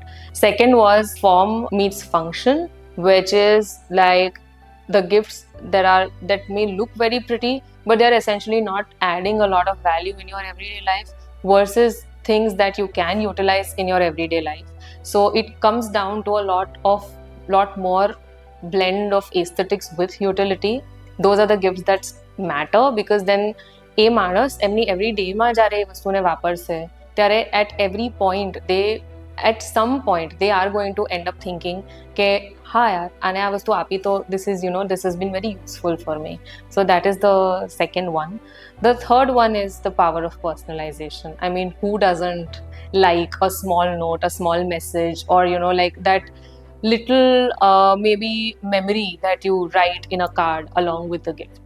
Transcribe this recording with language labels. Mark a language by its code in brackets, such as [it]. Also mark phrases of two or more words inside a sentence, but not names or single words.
[en] Second was form meets function, which is like the gifts that may look very pretty, but they're essentially not adding a lot of value in your everyday life, versus things that you can utilize in your everyday life. So it comes down to a lot more blend of aesthetics with utility. Those are the gifts that matter, because then [gu] એ માણસ એમની everydayમાં જ્યારે એ વસ્તુને વાપરશે ત્યારે [en] at some point they are going to end up thinking [gu] કે હા યાર આને આ વસ્તુ આપી તો [en] this has been very useful for me. So that is the second one. The third one is the power of personalization. I mean, who doesn't like a small note, a small message, or like that little maybe memory that you write in a card along with the gift.